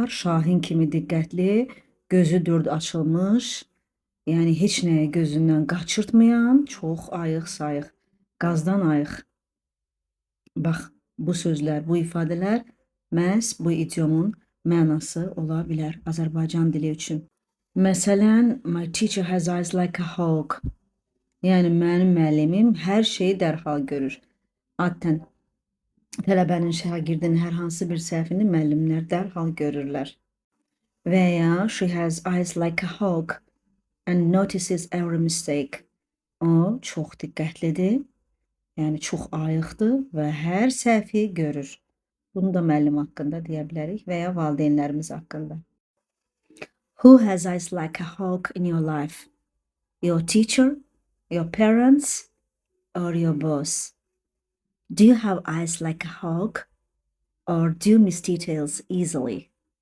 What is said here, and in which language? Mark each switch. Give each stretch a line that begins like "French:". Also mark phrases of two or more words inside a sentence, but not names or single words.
Azerbaijani: Şahin kimi diqqətli, gözü dörd açılmış, yəni heç nəyi gözündən qaçırtmayan, çox ayıq-sayıq, qazdan ayıq. Bax, bu sözlər, bu ifadələr məhz bu idiomun mənası ola bilər Azərbaycan dili üçün. Məsələn,
English: my teacher has eyes like a hawk.
Azerbaijani: Yəni mənim müəllimim hər şeyi dərhal görür. Adətən tələbənin, şagirdin hər hansı bir səhvini müəllimlər dərhal görürlər. Və ya
English: she has eyes like a hawk and notices every mistake.
Azerbaijani: O çox diqqətlidir, yəni çox ayıqdır və hər səhvi görür. Bunu da müəllim haqqında deyə bilərik və ya valideynlərimiz haqqında.
English: Who has eyes like a hawk in your life? Your teacher, your parents, or your boss? Do you have eyes like a hawk, or do you miss details easily?